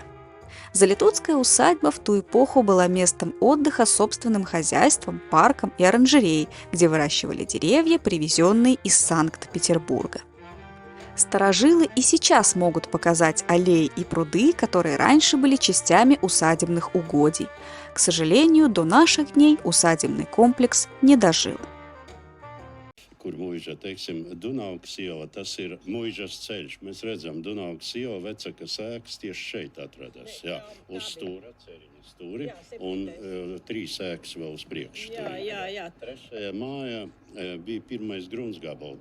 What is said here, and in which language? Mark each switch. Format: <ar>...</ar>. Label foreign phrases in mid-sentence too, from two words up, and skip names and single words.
<ru>Золитудская усадьба в ту эпоху была местом отдыха с собственным хозяйством, парком и оранжереей, где выращивали деревья, привезенные из Санкт-Петербурга. Старожилы и сейчас могут показать аллеи и пруды, которые раньше были частями усадебных угодий. К сожалению, до наших дней усадебный комплекс не дожил.</ru> <lv>Kur mūža, teiksim, Dunaugas iela, tas ir mūžas ceļš. Mēs redzam, Dunaugas iela vecākas ēkas tieši šeit atrodas. Jā, uz stūra, ceriņa stūri, un 3 ēkas vēl uz priekšu. Jā. Trešajā mājā bija pirmais gruntsgabals.</lv>